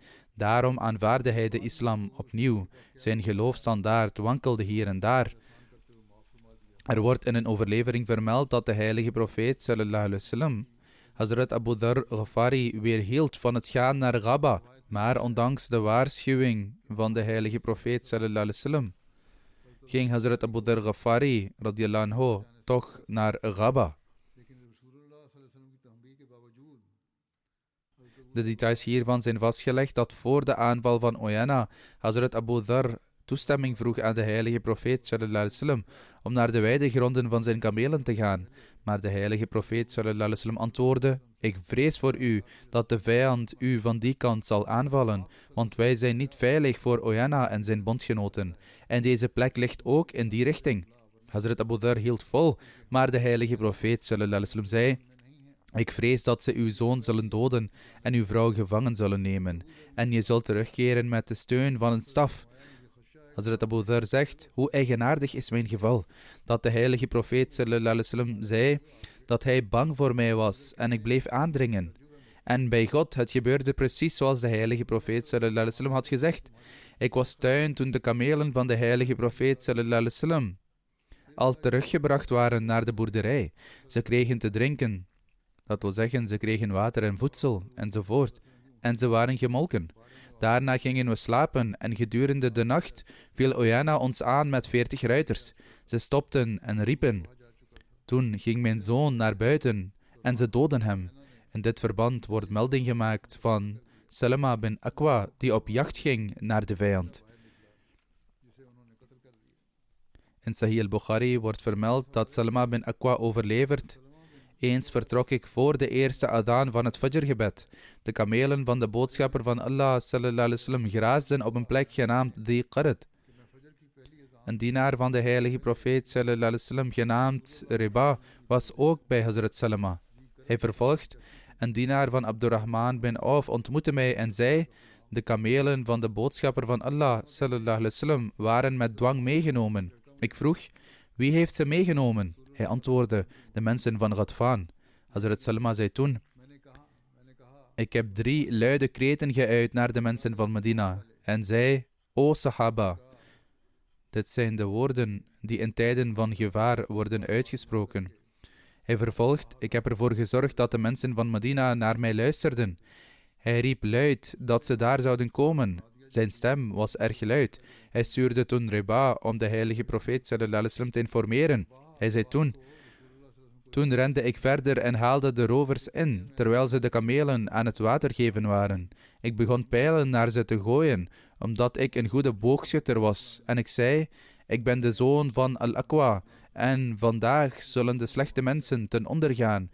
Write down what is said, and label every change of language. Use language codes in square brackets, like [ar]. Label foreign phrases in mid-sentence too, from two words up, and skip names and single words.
[nl] Daarom aanvaarde hij de islam opnieuw. Zijn geloofstandaard wankelde hier en daar. Er wordt in een overlevering vermeld dat de heilige profeet [ar] صلى الله عليه وسلم [nl] Hazrat Abu Dhar Ghafari weerhield van het gaan naar Ghaba, maar ondanks de waarschuwing van de heilige profeet [ar] صلى الله عليه وسلم [nl] ging Hazrat Abu Dhar Ghafari [ar] رضي الله عنه [nl] toch naar Ghaba. De details hiervan zijn vastgelegd dat voor de aanval van Uyayna Hazrat Abu Dhar toestemming vroeg aan de heilige profeet [ar] صلى الله عليه وسلم [nl] om naar de weidegronden van zijn kamelen te gaan. Maar de heilige profeet [ar] صلى الله عليه وسلم [nl] antwoordde: ik vrees voor u dat de vijand u van die kant zal aanvallen, want wij zijn niet veilig voor Uyayna en zijn bondgenoten. En deze plek ligt ook in die richting. Hazrat Abu Dhar hield vol, maar de heilige profeet [ar] صلى الله عليه وسلم [nl] zei: ik vrees dat ze uw zoon zullen doden en uw vrouw gevangen zullen nemen. En je zult terugkeren met de steun van een staf. Hazrat Abu Dhar zegt: hoe eigenaardig is mijn geval, dat de heilige profeet [ar] صلى الله عليه وسلم [nl] zei dat hij bang voor mij was en ik bleef aandringen. En bij God, het gebeurde precies zoals de heilige profeet [ar] صلى الله عليه وسلم [nl] had gezegd. Ik was thuis toen de kamelen van de heilige profeet [ar] صلى الله عليه وسلم [nl] al teruggebracht waren naar de boerderij. Ze kregen te drinken. Dat wil zeggen, ze kregen water en voedsel, enzovoort. En ze waren gemolken. Daarna gingen we slapen en gedurende de nacht viel Oyana ons aan met 40 ruiters. Ze stopten en riepen. Toen ging mijn zoon naar buiten en ze doodden hem. In dit verband wordt melding gemaakt van Salama bin Aqwa, die op jacht ging naar de vijand. In Sahih al-Bukhari wordt vermeld dat Salama bin Aqwa overlevert. Eens vertrok ik voor de eerste adaan van het Fajr-gebed. De kamelen van de boodschapper van Allah [ar] صلى الله عليه وسلم [nl] graasden op een plek genaamd Dhi Qarad. Een dienaar van de heilige profeet [ar] صلى الله عليه وسلم [nl] genaamd Riba was ook bij Hazrat Salama. Hij vervolgt: een dienaar van Abdurrahman bin Auf ontmoette mij en zei: de kamelen van de boodschapper van Allah [ar] صلى الله عليه وسلم [nl] waren met dwang meegenomen. Ik vroeg: wie heeft ze meegenomen? Hij antwoordde: de mensen van Ghatfan. Hazrat Salama zei toen: ik heb 3 luide kreten geuit naar de mensen van Medina en zei: o Sahaba. Dit zijn de woorden die in tijden van gevaar worden uitgesproken. Hij vervolgt: ik heb ervoor gezorgd dat de mensen van Medina naar mij luisterden. Hij riep luid dat ze daar zouden komen. Zijn stem was erg luid. Hij stuurde toen Riba om de heilige profeet [ar] صلى الله عليه وسلم [nl] te informeren. Hij zei toen rende ik verder en haalde de rovers in, terwijl ze de kamelen aan het water geven waren. Ik begon pijlen naar ze te gooien, omdat ik een goede boogschutter was. En ik zei: ik ben de zoon van Al-Aqwa, en vandaag zullen de slechte mensen ten onder gaan.